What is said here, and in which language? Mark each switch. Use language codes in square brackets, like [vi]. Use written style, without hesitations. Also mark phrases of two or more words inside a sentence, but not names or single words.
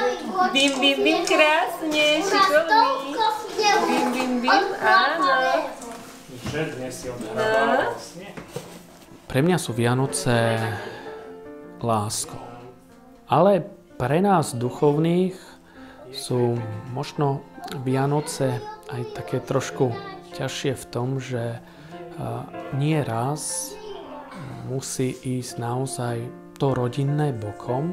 [sk] Bim, bim, bim, krásne, šikovný. Bim, bim, bim, áno. Že dnes si odhrávala vlastne. Pre mňa sú Vianoce láskou. Ale pre nás duchovných sú možno Vianoce aj také trošku ťažšie v tom, že nie raz musí ísť naozaj to rodinné bokom.